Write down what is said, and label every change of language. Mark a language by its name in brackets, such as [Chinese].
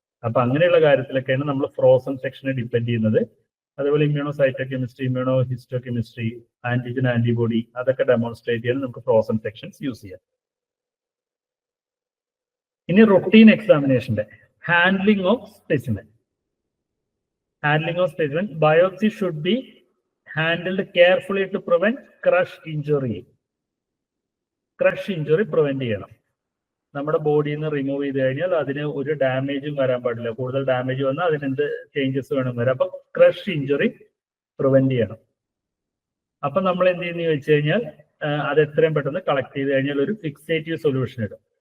[Malayalam] അപ്പൊ അങ്ങനെയുള്ള കാര്യത്തിലൊക്കെയാണ് നമ്മൾ ഫ്രോസൺ സെക്ഷനെ ഡിപ്പെൻഡ് ചെയ്യുന്നത്. അതുപോലെ ഇമ്മ്യൂണോസൈറ്റോകെമിസ്ട്രി, ഇമ്മ്യൂണോഹിസ്റ്റോകെമിസ്ട്രി, ആന്റിജൻ ആന്റിബോഡി അതൊക്കെ ഡെമോൺസ്ട്രേറ്റ് ചെയ്യാൻ നമുക്ക് ഫ്രോസൺ സെക്ഷൻസ് യൂസ് ചെയ്യാം. ഇനി routine എക്സാമിനേഷന്റെ handling of specimen. [English] Handling of specimen, biopsy should be handled carefully to prevent crush injury. Crush injury prevent [Malayalam] ചെയ്യണം. നമ്മുടെ ബോഡിയിൽ നിന്ന് റിമൂവ് ചെയ്ത് കഴിഞ്ഞാൽ അതിന് ഒരു ഡാമേജും വരാൻ പാടില്ല. കൂടുതൽ ഡാമേജ് വന്നാൽ അതിനെന്ത് ചേഞ്ചസ് വേണം വരാം. അപ്പൊ ക്രഷ് ഇഞ്ചുറി പ്രിവെന്റ് ചെയ്യണം. അപ്പൊ നമ്മൾ എന്ത് ചെയ്യുന്ന വെച്ച് കഴിഞ്ഞാൽ അത് എത്രയും പെട്ടെന്ന് കളക്ട് ചെയ്ത് കഴിഞ്ഞാൽ ഒരു ഫിക്സേറ്റീവ് സൊല്യൂഷൻ ഇടും.